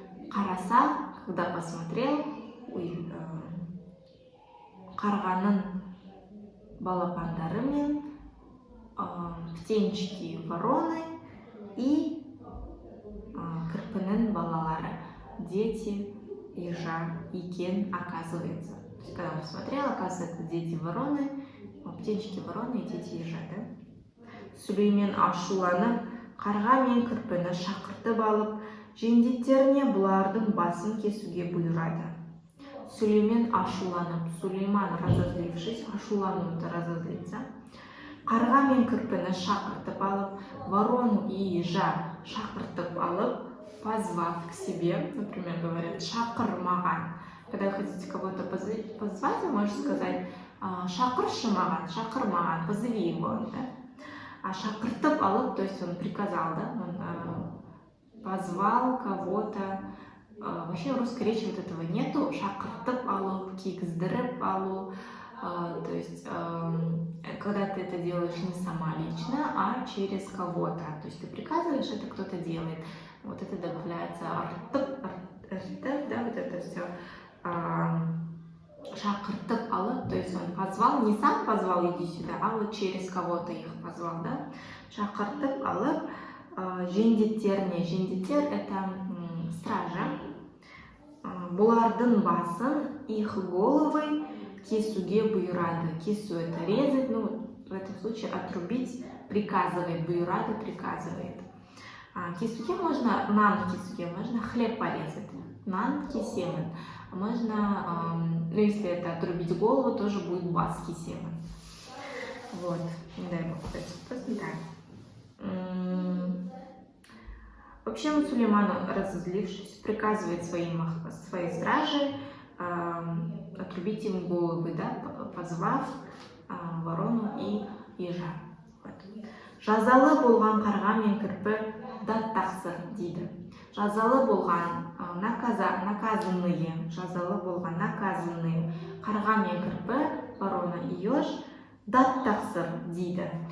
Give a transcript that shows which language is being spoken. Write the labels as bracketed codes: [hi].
[ru] Қараса, когда посмотрел, [kk] қарғаның балапандары мен [ru] птенчики вороны и [kk] кірпінің балалары, [ru] дети ежа екен, оказывается. То есть, когда он посмотрел, оказывается, дети вороны, птенчики вороны и дети ежа, да? [kk] Сүлеймен ашуланып, қарға мен кірпіні шақыртып алып, жендеттеріне бұлардың басын кесуге бұйырады. Сүлеймен ашуланып, [ru] Сулейман, разозлившись, ашуланып, это разозлиться. [kk] Қарға мен кірпіні шақыртып алып, [ru] ворону и ежа [kk] шақыртып алып, [ru] позвав к себе, например, говорят, [kk] шақыр маған. [ru] Когда вы хотите кого-то позвать, вы можете сказать, [kk] шақыршы маған, шақыр маған, [ru] позови его. Да? А шақыртып алып, то есть он приказал, да? Он позвал кого-то. Вообще в русской речи вот этого нету. [kk] Шақыртып алып, кигіздіріп алу. [ru] То есть, когда ты это делаешь не сама лично, а через кого-то. То есть ты приказываешь, это кто-то делает. Вот это добавляется артып, да, вот это все. [kk] Шақыртып алып, [ru] то есть он позвал, не сам позвал, иди сюда, а вот через кого-то их позвал, да. [kk] Шақыртып алып, жендеттеріне, жендеттер [ru] это стража. [kk] Бұлардың басын, [ru] их головы [kk] кесуге бұйырады. [ru] Кесу это резать, ну в этом случае отрубить, приказывает, бұйырады приказывает. Кесуге можно, [kk] нан кесуге [ru] можно хлеб порезать, [kk] нан кесемін. [ru] Можно, ну если это отрубить голову, тоже будет [kk] бас кесемін. [ru] Вот, не дай бог, то есть просто так. Вообще Сулейман, разозлившись, приказывает своей страже отрубить им головы, да, позвав ворону и ежа. Вот. [kk] Жазалы болған қарға мен кірпі дат тақсыр дейді. Жазалы болған наказанные, жазалы болған наказанные қарға мен кірпі, [ru] ворона и еж [kk] дат тақсыр дейді.